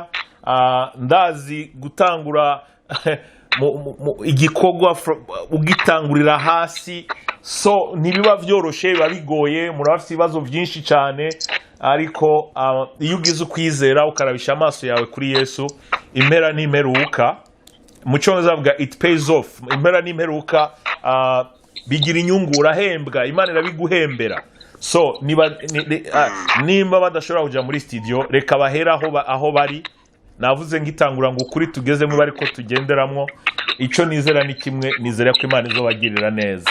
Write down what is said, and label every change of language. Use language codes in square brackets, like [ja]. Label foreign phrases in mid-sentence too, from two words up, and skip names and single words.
[rn] Ndazi gutangura igikorwa ugitangurira hasi. So ntibiba byoroshe, biba bigoye, murafite ibibazo byinshi cyane. Ariko iyo ugize ukwizera ukarabisha amaso yawe kuri Yesu, impera n'imperuka, mu cyongereza bavuga [en] it pays off. [rn] Impera n'imperuka bigira inyungu, urahembwa, Imana irabiguhembera. So nimba badashobora kujya muri studio, reka bahera aho bari. Navuze ngitangura ngo ukuri tugezemo bari ko tugenderamwo. Icyo nizera ni kimwe, nizera ko Imana izobagirira neza.